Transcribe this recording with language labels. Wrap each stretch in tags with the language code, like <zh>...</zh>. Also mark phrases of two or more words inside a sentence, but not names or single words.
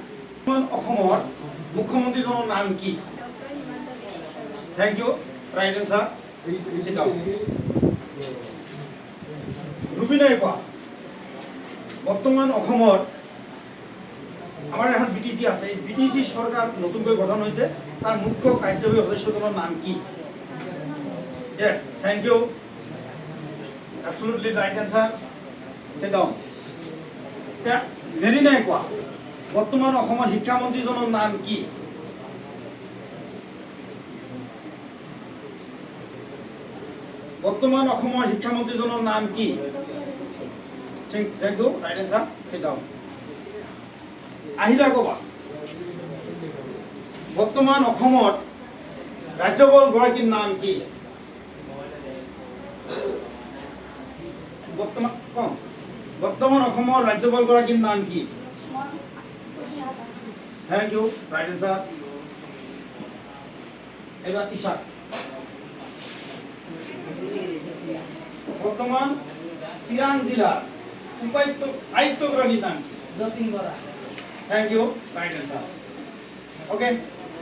<as>অসমৰ মুখ্যমন্ত্ৰীজনৰ নাম কি?</as> <en>thank you, right answer.</en> <as>ৰুবিনাই কোৱা, বৰ্তমান অসমৰ আমাৰ এখন BTC আছে, BTC চৰকাৰ নতুনকৈ গঠন হৈছে, তাৰ মুখ্য কাৰ্যবাহী সদস্যজনৰ নাম কি?</as> <en>Yes, thank you. Absolutely right answer. Sit down.</en> <as>ভেৰি নাই কোৱা, বৰ্তমান অসমৰ শিক্ষামন্ত্ৰীজনৰ নাম কি? বৰ্তমান অসমৰ শিক্ষামন্ত্ৰীজনৰ নাম কি?</as> <en>Thank you, right answer. Sit down.</en> <as>আহিলা ক'বা, বৰ্তমান অসমত ৰাজ্যপাল গৰাকীৰ নাম কি? বৰ্তমান অসমৰ ৰাজ্যপাল গৰাকীৰ নাম কি?</as> <en>thank you, right answer.</en> <bn>এবার ইশাক, বর্তমান চিরাং জেলার উপায়ুক্ত আয়ুক্তগণের নাম কি?</bn> <en>যতীন বরা। thank you, right answer. okay.</en>